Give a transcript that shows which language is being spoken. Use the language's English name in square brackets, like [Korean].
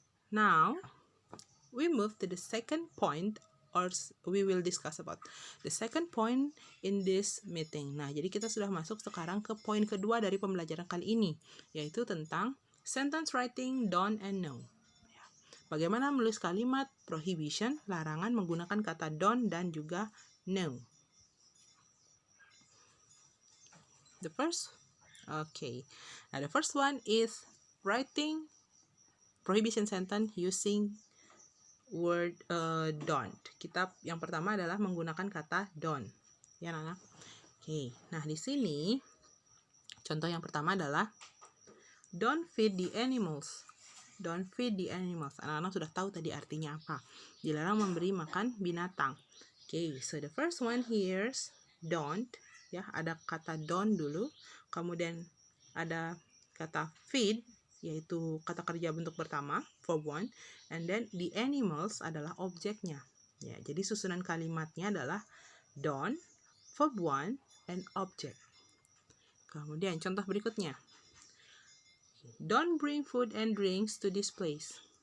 [English] Now, we move to the second point, or we will discuss about the second point in this meeting. [Indonesian] Nah, jadi kita sudah masuk sekarang ke poin kedua dari pembelajaran kali ini, yaitu tentang [English] sentence writing, don't and no. [Indonesian] Bagaimana menulis kalimat prohibition, larangan menggunakan kata don't dan juga no. [English] The first, okay. Now the first one is writing prohibition sentence using word don't. [Indonesian] Kita yang pertama adalah menggunakan kata don't. Ya, anak-anak. Oke. Nah, di sini contoh yang pertama adalah [English] don't feed the animals. Don't feed the animals. [Indonesian] Anak-anak sudah tahu tadi artinya apa. Dilarang memberi makan binatang. [English] Oke, so the first one here don't. [Indonesian] Ya, ada kata don't dulu. Kemudian ada kata feed, yaitu kata kerja bentuk pertama, verb one, [English] and then the animals [Indonesian] adalah objeknya. Ya, jadi susunan kalimatnya adalah [English] don't, verb one, and object. [Indonesian] Kemudian contoh berikutnya. [English] Don't bring food and drinks to this place.